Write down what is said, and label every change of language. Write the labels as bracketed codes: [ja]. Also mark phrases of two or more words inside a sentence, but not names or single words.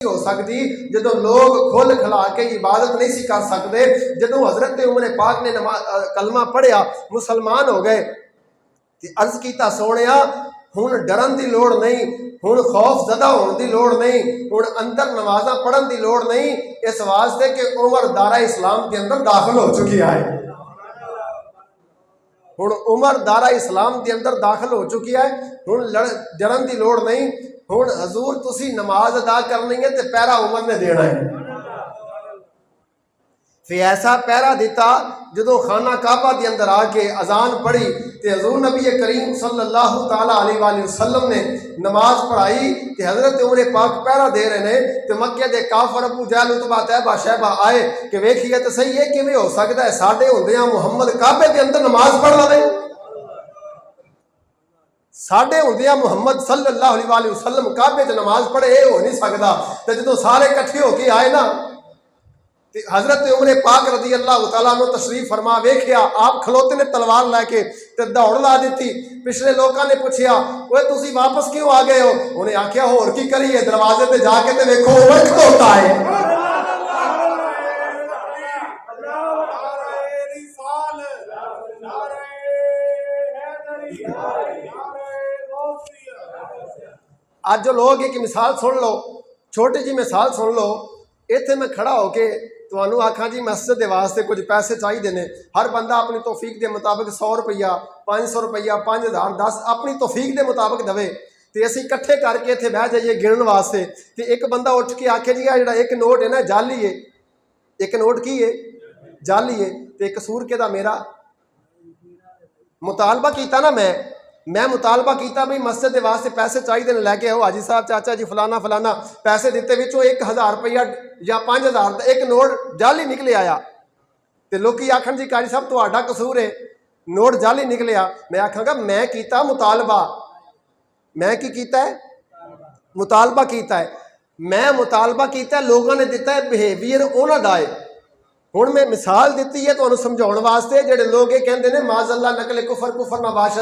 [pa] ہو سکتی جدوں لوگ کھل کھلا کے عبادت نہیں سی کر سکتے. جدوں حضرت عمر پاک نے کلمہ پڑھیا مسلمان ہو گئے تے عرض کیتا سونیا ہن ڈرن دی لوڑ نہیں, ہن خوف زدہ ہون دی لوڑ نہیں, ہن اندر نمازاں پڑھن دی لوڑ نہیں, اس واسطے کہ [ur] عمر دارہ اسلام کے اندر داخل ہو چکی ہے. ہن عمر دارہ اسلام کے اندر داخل ہو چکی ہے, [pa] ہن ڈرن دی لوڑ نہیں. ہن حضور تسی نماز ادا کرنی ہے تے پہرا عمر نے دینا ہے. پھر ایسا پہرا دیتا جدوں خانہ کعبہ کے اندر آ کے اذان پڑھی تے حضور نبی کریم صلی اللہ تعالیٰ علیہ وآلہ وسلم نے نماز پڑھائی تے حضرت عمر پاک پہرا دے رہے ہیں تے مکے دے کافر ابو جہل اتبا طیبہ شیبہ آئے کہ ویکھیے تے صحیح ہے کیویں ہو سکتا ہے ساڈے ہوندیاں محمد کعبے کے اندر نماز پڑھ رہے ہیں, ساڈے ہوندیاں محمد صلی اللہ علیہ وآلہ وسلم کعبے تے نماز پڑھے, یہ ہو نہیں سکتا. تے جدوں سارے کٹھے ہو کے آئے نا تے حضرت عمر پاک رضی اللہ تعالیٰ عنہ تشریف فرما ویکھیا آپ کھلوتے نے تلوار لے کے تے دوڑ لا دیتی. پچھلے لوکاں نے پوچھیا اوے تسی واپس کیوں آ گئے ہو؟ انہیں آکھیا ہور کی کریے, دروازے تے جا کے تے ویکھو عمر کھلوتا ہے. آج جو لوگ ایک مثال سن لو, چھوٹی جی مثال سن لو. ایتھے میں کھڑا ہو کے تمہوں آکھاں جی مسجد دے واسطے کچھ پیسے چاہیے نے, ہر بندہ اپنی توفیق دے مطابق 100 روپیہ 500 روپیہ 5000 10 اپنی توفیق دے مطابق دے تے اسی کٹھے کر کے اتنے بہ جائیے گنن واسطے. تے ایک بندہ اٹھ کے آکھے جی جڑا ایک نوٹ ہے نا جعلی ہے, ایک نوٹ کی ہے جعلی ہے, تے قصور کے دا میرا مطالبہ کیتا نا میں مطالبہ کیتا بھئی مسجد دے واسطے پیسے چاہیے لے کے آؤ حاجی صاحب چاچا جی فلانا فلانا پیسے دیتے وچوں 1000 روپیہ یا 5000 ایک نوٹ جعلی نکلے آیا. تے لوکی آکھن جی قاری صاحب تہاڈا قصور ہے نوٹ جعلی نکلیا. میں آکھاں گا میں کیتا مطالبہ, میں کی کیتا ہے مطالبہ کیتا ہے, میں مطالبہ کیتا ہے لوگوں نے دیتا ہے بیہیویئر انہاں دا ہے. ہن میں مثال دیتی ہے تمہیں سمجھاؤਣ واسطے جڑے لوگ یہ کہندے نے معاذ اللہ [fa] نقل کفر نہ باشد.